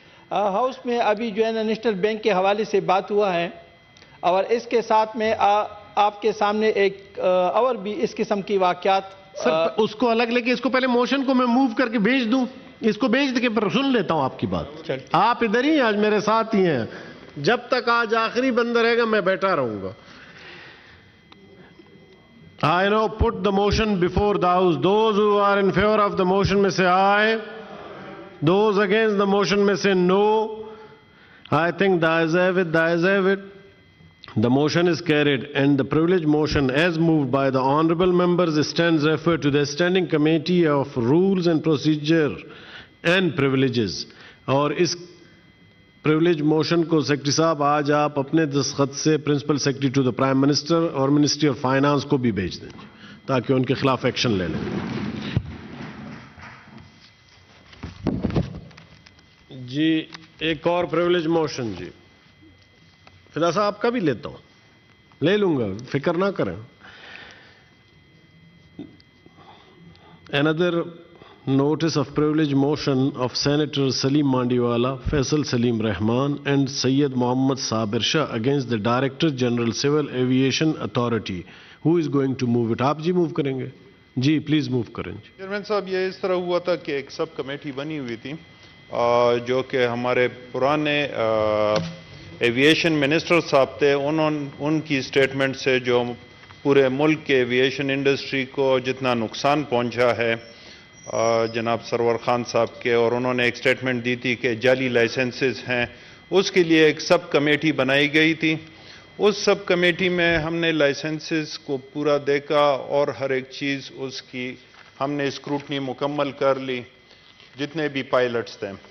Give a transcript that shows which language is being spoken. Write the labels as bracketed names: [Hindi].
[Urdu] House میں ابھی جو ہے نا نیشنل بینک کے حوالے سے بات ہوا ہے, اور اس کے ساتھ میں آپ کے سامنے ایک اور بھی اس قسم کی واقعات. سر اس کو الگ لے کے اس کو پہلے موشن کو میں موو کر کے بھیج دوں, اس کو بھیج کے پھر سن لیتا ہوں آپ کی بات. آپ ادھر ہی آج میرے ساتھ ہی ہیں, جب تک آج آخری بندہ رہے گا میں بیٹھا رہوں گا. [English] I now put the motion before the House. Those who are in favor of the motion may say aye. Those against the motion may say no. I think the ayes have it, the ayes have it. The motion is carried and the privilege motion as moved by the honorable members stands referred to the Standing Committee of Rules and Procedure and Privileges. [Urdu] اور اس privilege motion کو secretary صاحب آج آپ اپنے دستخط سے principal secretary to the prime minister اور ministry of finance کو بھی بھیج دیں تاکہ ان کے خلاف ایکشن لے لیں. جی ایک اور پریولیج موشن. جی فدا صاحب آپ کا بھی لیتا ہوں, لے لوں گا, فکر نہ کریں. [English] Another notice of privilege motion of Senators Salim Mandiwala, Faisal Salim Rahman and Syed Mohammad Sabir Shah against the Director General Civil Aviation Authority. Who is going to move it? [Urdu] آپ جی موو کریں گے. جی please move کریں. Chairman صاحب یہ اس طرح ہوا تھا کہ ایک سب کمیٹی بنی ہوئی تھی جو کہ ہمارے پرانے ایویشن منسٹر صاحب تھے، ان کی سٹیٹمنٹ سے جو پورے ملک کے ایویشن انڈسٹری کو جتنا نقصان پہنچا ہے جناب سرور خان صاحب کے، اور انہوں نے ایک سٹیٹمنٹ دی تھی کہ جعلی لائسنسز ہیں، اس کے لیے ایک سب کمیٹی بنائی گئی تھی۔ اس سب کمیٹی میں ہم نے لائسنسز کو پورا دیکھا اور ہر ایک چیز اس کی ہم نے اسکروٹنی مکمل کر لی، جتنے بھی پائلٹس تھے